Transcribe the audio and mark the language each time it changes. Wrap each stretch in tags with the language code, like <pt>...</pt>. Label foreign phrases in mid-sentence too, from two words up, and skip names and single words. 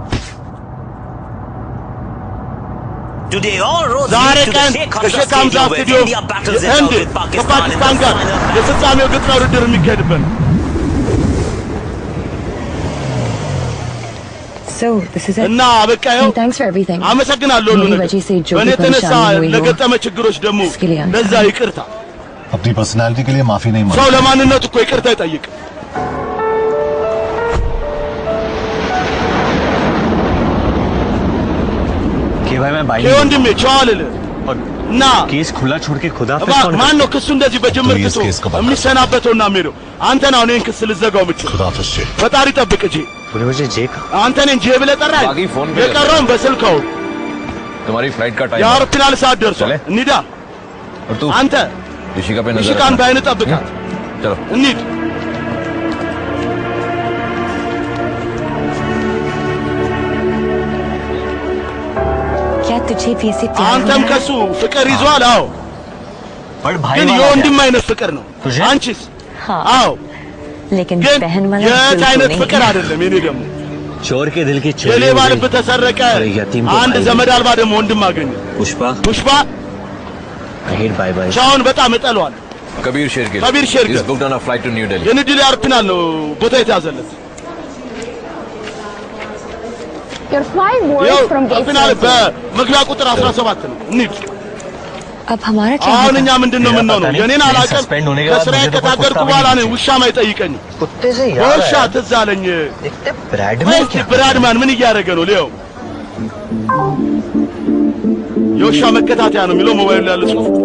<am>ዛሬ ቀን ከሼክ ሐምዛ ስቱዲዮ ህንድ ከፓኪስታን ጋር የፍጻሜው ግጥሚያ ውድድር የሚካሄድበት ነው። እና በቃ ይኸው አመሰግናለሁ ሁሉ ነገር። በእኔ የተነሳ ለገጠመ ችግሮች ደግሞ ለዛ ይቅርታ።</am> <hi>अपनी पर्सनालिटी के लिए माफी नहीं मांगता।</hi> <am>ሰው ለማንነቱ እኮ ይቅርታ ይጠይቅ። ወንድሜ ቻዋልል እና</am> <hi>केस खुला छोड़ के खुदा पे कौन</hi> <am>ማን ነው ክሱ እንደዚህ በጅምር ክሱ የሚሰናበተውና የሚሄደው? አንተ ነው እኔን ክስ ልዘጋው የምችል። ፈጣሪ ጠብቅ እጄ አንተ ነኝ ጄ ብለህ ጠራኝ። የቀረውን በስልከው</am> <hi>तुम्हारी फ्लाइट का टाइम</hi> <am>የአውሮፕላን ሰዓት ደርሷል። እንሂዳ። አንተ ሚሽካን በዓይን ጠብቃት። እንሂድ። አንተም ከሱ ፍቅር ይዟል? አዎ፣ ግን የወንድም አይነት ፍቅር ነው። አንቺስ? አዎ፣ ግን የት አይነት ፍቅር አይደለም። የኔ ደግሞ</am> <hi>चोर के दिल की</hi> <am>የሌባ ልብ ተሰረቀ። አንድ ዘመድ አልባ ደግሞ ወንድም አገኘ። ፑሽፓ</am> <en>bye bye</en> <am>ቻውን በጣም እጠለዋለሁ።</am> <en>कबीर शेरगिल is booked on a flight to New Delhi.</en> <am>የኒው ዴሊ አውሮፕላን ነው ቦታ የተያዘለት።</am> <en>You're flying wars from gate 17.</en> <am>በመግቢያ ቁጥር 17 ነው። እንሂድ።</am> <hi>अब हमारा क्या?</hi> <am>አሁን እኛ ምንድነው የምንሆነው? የኔን አላውቅም። ከስራዬ ከታገድኩ በኋላ ነው ውሻም አይጠይቀኝም። ውሻ ትዝ አለኝ። ብራድማን ምን እያደረገ ነው? ሊዮ የውሻ መከታተያ ነው የሚለው ሞባይል ላይ ያለ ጽሑፍ።</am>